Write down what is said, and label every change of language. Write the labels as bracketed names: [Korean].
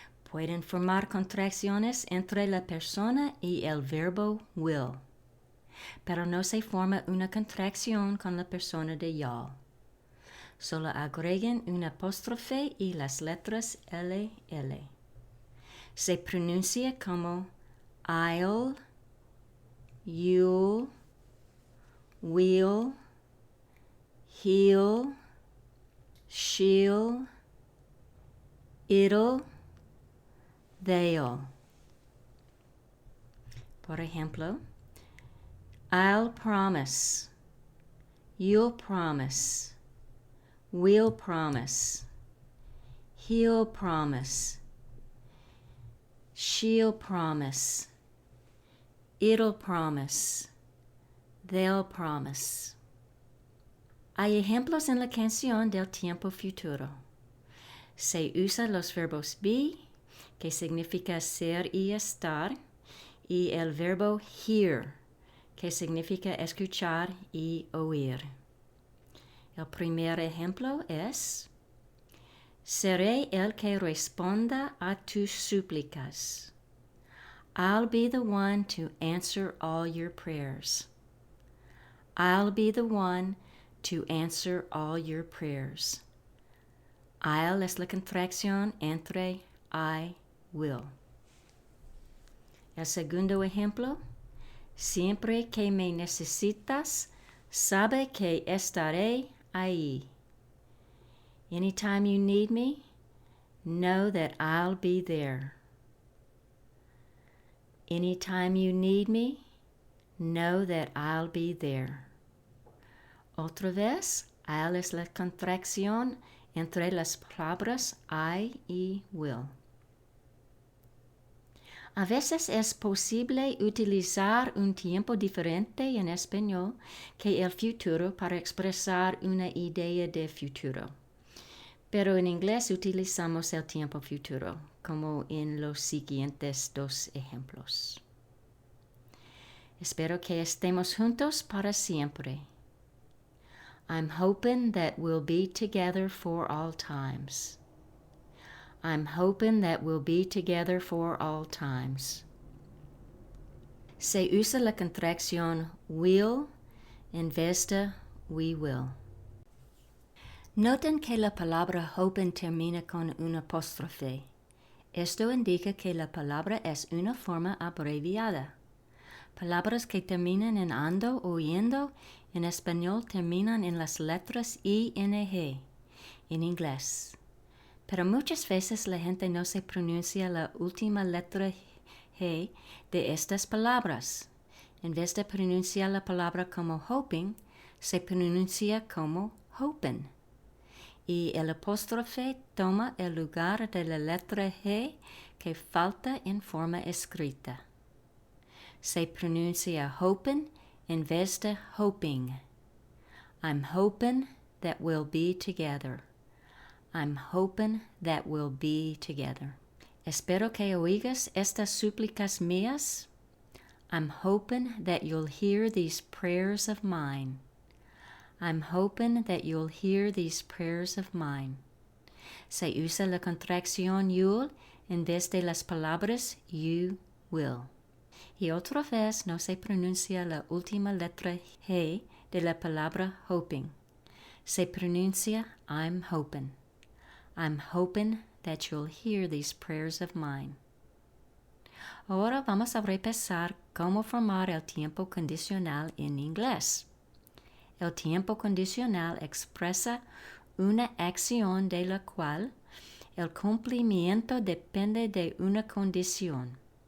[Spanish] Pueden formar contracciones entre la persona y el verbo will, pero no se forma una contracción con la persona de y'all. Solo agreguen un apóstrofe y las letras LL. Se pronuncia como I'll, you'll, we'll, he'll, she'll, it'll, they'll. Por ejemplo, [English] I'll promise, you'll promise, we'll promise, he'll promise, she'll promise, it'll promise, they'll promise. [Spanish] Hay ejemplos en la canción del tiempo futuro. Se usa los verbos be, que significa ser y estar, y el verbo hear, que significa escuchar y oír. El primer ejemplo es: seré el que responda a tus súplicas. [English] I'll be the one to answer all your prayers. I'll be the one to answer all your prayers. [Spanish] I'll es la contracción entre I will. El segundo ejemplo: siempre que me necesitas, sabe que estaré ahí. [English] Anytime you need me, know that I'll be there. Anytime you need me, know that I'll be there. [Spanish] Otra vez, I'll es la contracción entre las palabras I y will. A veces es posible utilizar un tiempo diferente en español que el futuro para expresar una idea de futuro. Pero en inglés utilizamos el tiempo futuro, como en los siguientes dos ejemplos. Espero que estemos juntos para siempre. [English] I'm hoping that we'll be together for all times. I'm hoping that we'll be together for all times. [Spanish] Se usa la contracción will en vez de we will. Noten que la palabra hoping termina con un apóstrofe. Esto indica que la palabra es una forma abreviada. Palabras que terminan en ando o yendo en español terminan en las letras ing en inglés. Pero muchas veces la gente no se pronuncia la última letra G de estas palabras. En vez de pronunciar la palabra como hoping, se pronuncia como hoping. Y el apóstrofe toma el lugar de la letra G que falta en forma escrita. Se pronuncia hoping en vez de hoping. [English] I'm hoping that we'll be together. I'm hoping that we'll be together. [Spanish] Espero que oigas estas súplicas mías. [English] I'm hoping that you'll hear these prayers of mine. I'm hoping that you'll hear these prayers of mine. [Spanish] Se usa la contracción you'll en vez de las palabras you will. Y otra vez no se pronuncia la última letra G de la palabra hoping. Se pronuncia I'm hoping. [English] I'm hoping that you'll hear these prayers of mine. [Spanish] Ahora vamos a repasar cómo formar el tiempo condicional en inglés. El tiempo condicional expresa una acción de la cual el cumplimiento depende de una condición.